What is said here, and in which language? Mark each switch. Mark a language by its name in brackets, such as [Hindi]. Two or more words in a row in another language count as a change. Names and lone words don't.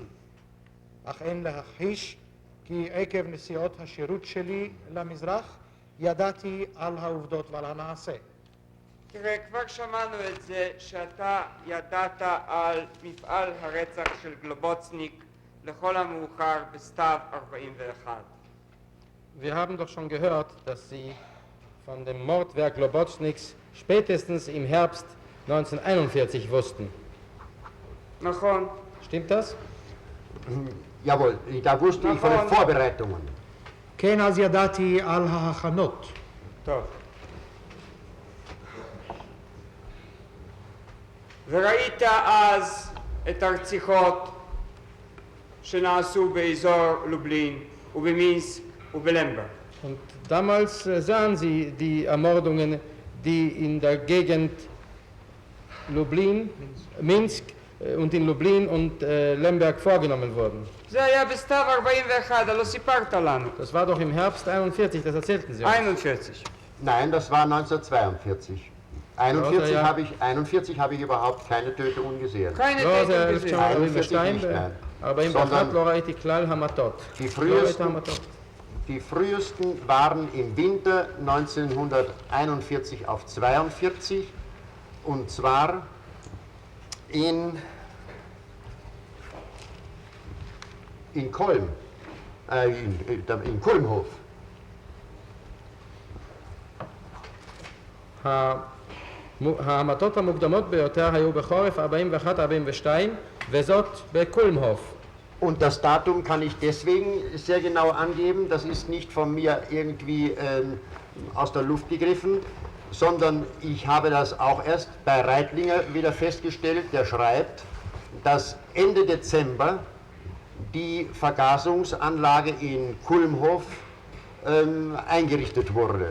[Hebrew] אך אין להכחיש כי עקב נסיעות השירות שלי למזרח ידעתי על העובדות ועל המעשה. תראה, כבר שמענו את זה שאתה ידעת על מפעל הרצח של גלובוצניק לכל המאוחר בסתיו 41. [German] Wir haben doch schon gehört, dass Sie von dem Mordwerk Globozniks spätestens im Herbst 1941 wussten. [Hebrew] נכון. [German] Stimmt das? Jawohl, da wusste ich von den Vorbereitungen. [Hebrew] כן, אז ידעתי על ההכנות. טוב. וראית אז את הרציחות שנעשו באזור לובלין ובמינסק ובלמברג. [German] Und damals sahen Sie die Ermordungen, die in der Gegend Lublin, Minsk und in Lublin und Lemberg vorgenommen wurden. [Hebrew] זה היה בסתיו 41, לא סיפרת לנו. [German] Das war doch im Herbst 41, das erzählten Sie uns. 41. Nein, das war 1942. 41 habe ich überhaupt keine Tötungen gesehen. keine [Hebrew] לא, זה [German] Tötung gesehen. [Hebrew] 1942, 41 לא ראיתי כלל המתות. [German] Die frühesten waren im Winter 1941 auf 42 und zwar in Kolm, in Kulmhof. [Hebrew] ההמתות המוקדמות ביותר היו בחורף 41-42 וזאת בקולמהוף. [German] Und das Datum kann ich deswegen sehr genau angeben, das ist nicht von mir irgendwie aus der Luft gegriffen, sondern ich habe das auch erst bei Reitlinger wieder festgestellt, der schreibt, dass Ende Dezember die Vergasungsanlage in Kulmhof eingerichtet wurde.